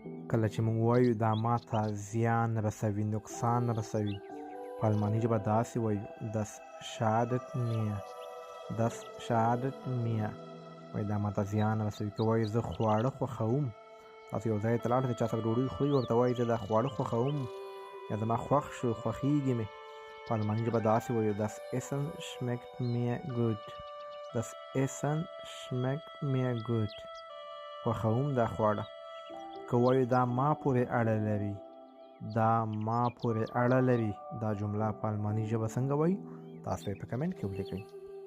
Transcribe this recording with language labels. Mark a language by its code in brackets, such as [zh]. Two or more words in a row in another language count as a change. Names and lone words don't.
[ps] کله چې موږ وایو دا ماته زیان رسوي، نقصان رسوي، په الماني ژبه داسې وایو [de] das schadet mir. das schadet mir. [ps] وایي دا ماته زیان رسوي. که وایي زه خواړه خوښوم، تاسو یو ځای ته لاړ شئ، چا سره ډوډۍ خورئ، ورته وایي زه دا خواړه خوښوم یا زما خوښ شو، خوښېږي مې. په الماني ژبه داسې وایو [de] das Essen schmeckt mir gut. das Essen schmeckt mir gut. [ps] خوښوم دا خواړه. که وایو دا ما پورې اړه لري، دا ما پورې اړه لري، دا جمله په الماني ژبه څنګه وایو؟ تاسو یې په کمنټ کې ولیکئ.